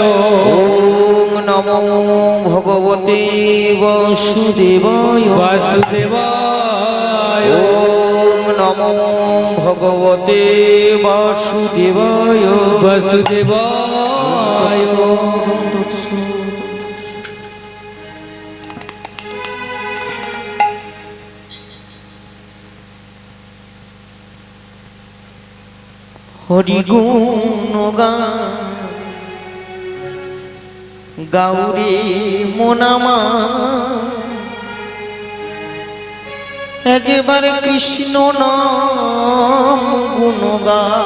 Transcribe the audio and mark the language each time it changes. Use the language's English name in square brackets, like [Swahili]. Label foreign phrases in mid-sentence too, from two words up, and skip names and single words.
[Sanskrit] ওম নমো ভগবতে বাসুদেবায় বাসুদেবায় ওম নমো ভগবতে বাসুদেবায় বাসুদেবায় [Bangla] হরি গুণ গাউরে মোনামা একেবারে কৃষ্ণ নাম গুণ গা